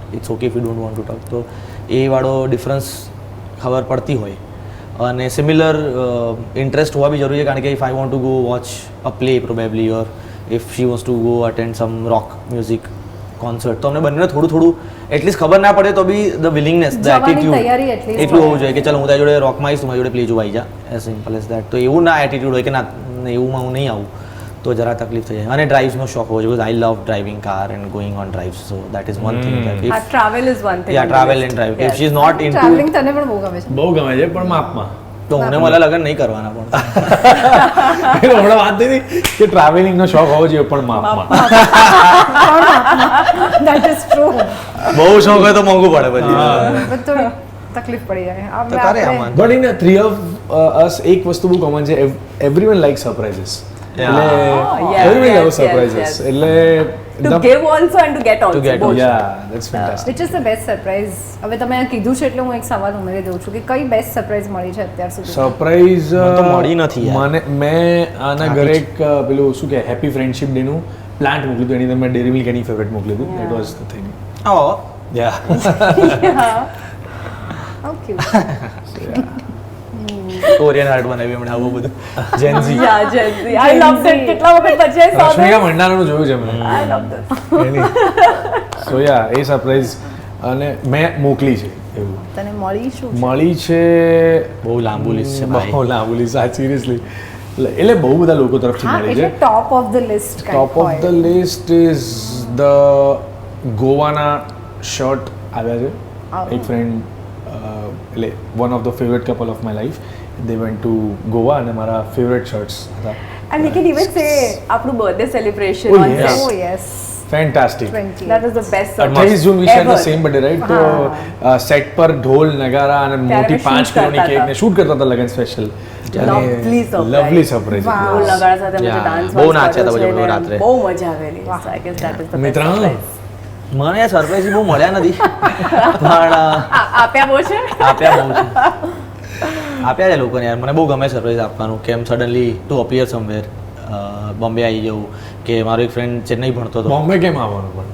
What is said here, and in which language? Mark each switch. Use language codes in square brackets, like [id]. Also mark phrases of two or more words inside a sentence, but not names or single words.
[en] It's okay if you don't want to talk. [gu] તો એ વાળો ડિફરન્સ ખબર પડતી હોય. [en] અને similar interest [gu] હોવા બી જરૂરી છે, કારણ કે [en] if I want to go watch a play probably, or if she wants to go attend some rock music concert, [gu] તો અમને બંનેને થોડું થોડું એટલીસ્ટ ખબર ના પડે તો બી [en] the willingness, the [gu] જવાની [en] એટીટ્યુડ તૈયારી at least [gu] એટલું હોય. હોવું જોઈએ કે ચાલો હું તારી જોડે રોકમાં આવીશ, તું મારી જોડે પ્લે જોવા આવી જા, [en] as simple as that. [gu] તો એવું ના એટીટ્યુડ હોય કે ના એવુંમાં હું નહીં આવું, તો જરા તકલીફ થઈ જાય. અને ડ્રાઇવ્સનો શોખ હોવો જોઈએ, [en] because I love driving car and going on drives. So that is one thing. આ travel is one thing. Ya travel and drive. If she is not in [gu] ટ્રાવેલિંગ તને પણ બહુ ગમે છે. બહુ ગમે છે પણ માપમાં. તો મને મને લગન નહીં કરવાના પણ. એટલે હમણાં વાત થઈ કે ટ્રાવેલિંગનો શોખ હોવો જોઈએ પણ માપમાં. [en] That is true. [gu] બહુ શોખ હોય તો મોંઘું પડે પછી. પણ થોડી તકલીફ પડી જાય. તો કરે આમાં. [en] But in three of us [gu] એક વસ્તુ બહુ કોમન છે, [en] everyone like surprises. [gu] એટલે [en] yes, એવરીવન yes, લવ yes, સરપ્રાઇઝીસ. yes. [gu] એટલે [en] to give also and to get also. get also. Ya that's fantastic. Which is the best surprise? [gu] હવે તમે આ કીધું છે એટલે હું એક સવાલ ઉમેરી દઉં છું કે કઈ [en] best surprise [gu] મળી છે અત્યાર સુધી? [en] સરપ્રાઈઝ [gu] મને તો મળી નથી યાર. મેં આના ઘરે એક પેલું શું કે [en] happy friendship day [gu] નું પ્લાન્ટ મોકલ્યું હતું. એની અંદર મેં ડેરી મિલ્ક એની ફેવરેટ મોકલ્યું હતું. [en] That was the thing. [gu] આવો. [en] યા How cute. Korean heart [gu] બનાવી હમણાં આવું બધું. જેન્ઝી. [en] Ya GenZ. I love that. [gu] કેટલા વખત પછી [en] I saw રશ્મિકા that. [gu] મંડારાનું જોયું છે મેં. [en] I love that. [gu] સો યા એ સરપ્રાઈઝ અને મેં મોકલી છે એવું. તને મળી શું છે? મળી છે બહુ લાંબુ લિસ્ટ છે ભાઈ. બહુ લાંબુ લિસ્ટ આ સિરિયસલી. એટલે બહુ બધા લોકો તરફથી હા મળી એટલે છે. [en] top of the list Top of the list is the [gu] ગોવાના શર્ટ આવ્યા છે. એક ફ્રેન્ડ એટલે [en] one of the favorite couple of my life, they went to Goa [gu] અને મારા ફેવરેટ શર્ટ્સ હતા [en] And we can even say આપણું birthday celebration Oh, on yes. set. Oh yes ફેન્ટાસ્ટિક 20 That was the best [gu] 28 જૂન વિશે [en] ever. same birthday right [gu] તો સેટ પર ઢોલ નગારા અને મોટી અમે 5 [en] shoot [gu] કિલોની કરતા કેક હતા. ને શૂટ કરતા હતા લગન સ્પેશિયલ [en] Lovely surprise. lovely surprise Wow. [gu] ઢોલ નગાડા સાથે અમે [en] Yeah. ડાન્સ [gu] બહુ નાચ્યા હતા પછી અમે રાત્રે. બહુ મજા આવેલી. [en] So I guess that is the best [gu] મિત્ર [en] surprise. [gu] મને આ સરપ્રાઈઝ બહુ મળ્યા નથી પણ આપ્યા બહુ છે આપ્યા બહુ છે આપ્યા છે લોકોને યાર મને બહુ ગમે સરપ્રાઈઝ આપવાનું કેમ [en] suddenly to appear somewhere [gu] બોમ્બે આવી જવું કે મારો એક ફ્રેન્ડ ચેન્નઈ ભણતો હતો બોમ્બે કેમ આવવાનું પણ